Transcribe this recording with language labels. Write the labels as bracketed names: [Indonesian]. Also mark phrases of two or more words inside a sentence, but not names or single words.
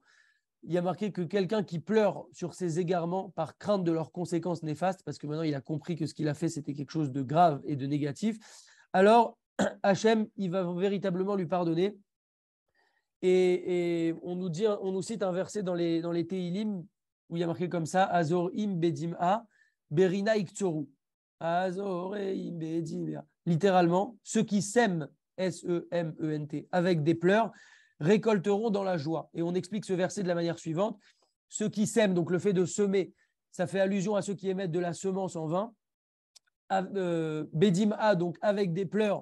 [French] Il y a marqué que quelqu'un qui pleure sur ses égarements par crainte de leurs conséquences néfastes, parce que maintenant, il a compris que ce qu'il a fait, c'était quelque chose de grave et de négatif, alors Hachem, il va véritablement lui pardonner. Et on nous cite un verset dans les Teilim où il y a marqué comme ça [Hebrew] הזורעים בדמעה ברינה יקצרו. הזורעים בדמעה. [French] Littéralement, ceux qui sèment, S-E-M-E-N-T, avec des pleurs, récolteront dans la joie. Et on explique ce verset de la manière suivante ceux qui sèment, donc le fait de semer, ça fait allusion à ceux qui émettent de la semence en vain. Bedim'a, donc avec des pleurs.